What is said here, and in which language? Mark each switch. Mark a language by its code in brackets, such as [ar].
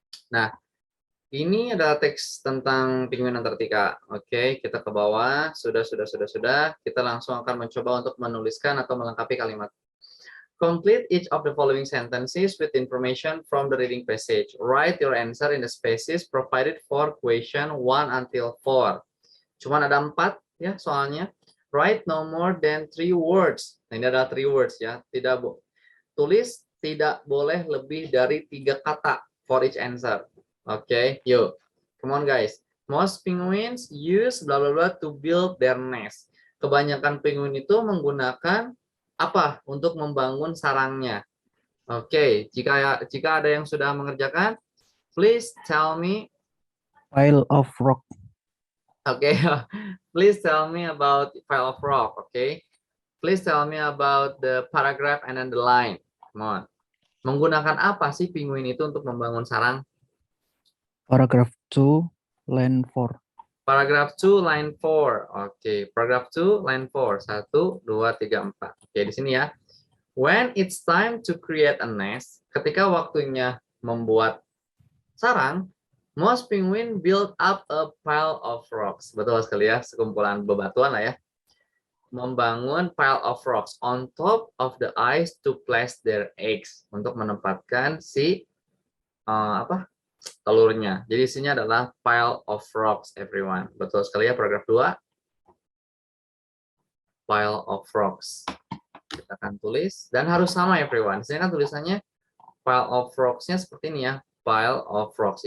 [id] Nah, ini adalah teks tentang penguin Antartika. Oke, kita ke bawah. Sudah. Kita langsung akan mencoba untuk menuliskan atau melengkapi kalimat. [en] Complete each of the following sentences with information from the reading passage. Write your answer in the spaces provided for question 1 until 4. [id] Cuman ada 4 ya soalnya. [en] Write no more than 3 words. [id] Nah, ini adalah 3 words ya. Tulis tidak boleh lebih dari 3 kata [en] for each answer. [id] Oke, yuk. [en] Come on guys. Most penguins use blah blah blah to build their nest. [id] Kebanyakan penguin itu menggunakan apa untuk membangun sarangnya? Oke, jika ada yang sudah mengerjakan, [en] please tell me. Pile of rock. [id] Oke, [en] please tell me about pile of rock. Okay, please tell me about the paragraph and then the line. Come on. [id] Menggunakan apa sih penguin itu untuk membangun sarang? [en] Paragraph 2, line 4. Paragraph 2, line 4. Oke, paragraph 2, line 4. 1, 2, 3, 4. [id] Oke, di sini ya. [en] When it's time to create a nest, [id] ketika waktunya membuat sarang, [en] most penguin build up a pile of rocks. [id] Betul sekali ya, sekumpulan bebatuan lah ya. Membangun [en] pile of rocks on top of the ice to place their eggs. [id] Untuk menempatkan si telurnya. Jadi isinya adalah pile of rocks, everyone. Betul sekali ya, paragraf 2. Pile of rocks. Kita akan tulis. Dan harus sama, everyone. Sini kan tulisannya pile of rocks-nya seperti ini ya. Pile of rocks.